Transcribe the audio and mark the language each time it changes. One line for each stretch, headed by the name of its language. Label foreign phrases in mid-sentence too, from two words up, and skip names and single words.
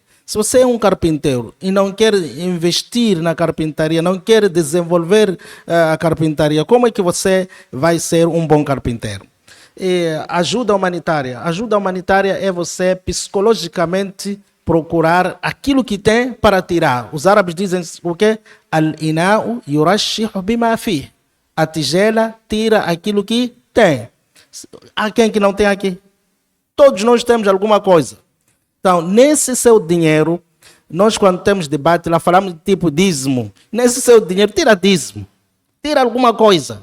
Portuguese: Se você é um carpinteiro e não quer investir na carpintaria, não quer desenvolver a carpintaria, como é que você vai ser um bom carpinteiro? Ajuda humanitária. Ajuda humanitária é você psicologicamente procurar aquilo que tem para tirar. Os árabes dizem o quê?
Arabic: الإناء يرشح بما فيه.
Portuguese: A tigela tira aquilo que tem. Há quem que não tem aqui? Todos nós temos alguma coisa. Então, nesse seu dinheiro, nós quando temos debate lá falamos de tipo dízimo. Nesse seu dinheiro, tira dízimo. Tira alguma coisa.